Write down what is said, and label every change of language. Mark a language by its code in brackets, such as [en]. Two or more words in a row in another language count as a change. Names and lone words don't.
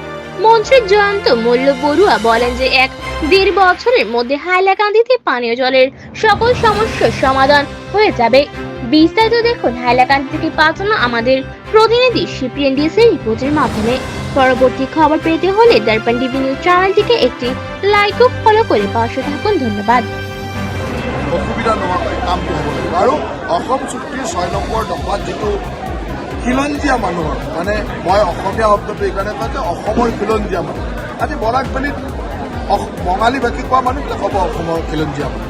[bn] মন্ত্রী জয়ন্ত মল্ল বড়ুয়া বলেন যে 1-1.5 বছরের মধ্যে হাইলাকান্দিতে পানীয় জলের সকল সমস্যার সমাধান হয়ে যাবে। বিস্তারিত দেখুন হাইলাকান্দি থেকে পাঠানো আমাদের প্রতিনিধি সিপিএনডিএস এর রিপোর্টের মাধ্যমে। পরবর্তী খবর পেতে হলে দর্পণ টিভি নিউজ চ্যানেলটিকে একটি লাইক ও ফলো করে পাশে থাকুন। ধন্যবাদ। [as] অসুবিধা নোহোৱাকৈ কামটো হ'ব লাগিব আৰু অসম চুক্তিৰ 6 নম্বৰ দফাত যিটো খিলঞ্জীয়া মানুহৰ মানে মই অসমীয়া শব্দটো এইকাৰণে কওঁ যে অসমৰ খিলঞ্জীয়া মানুহ আজি বৰাকভেলীত বঙালী ভাষী কোৱা মানুহবিলাক হ'ব অসমৰ খিলঞ্জীয়া মানুহ।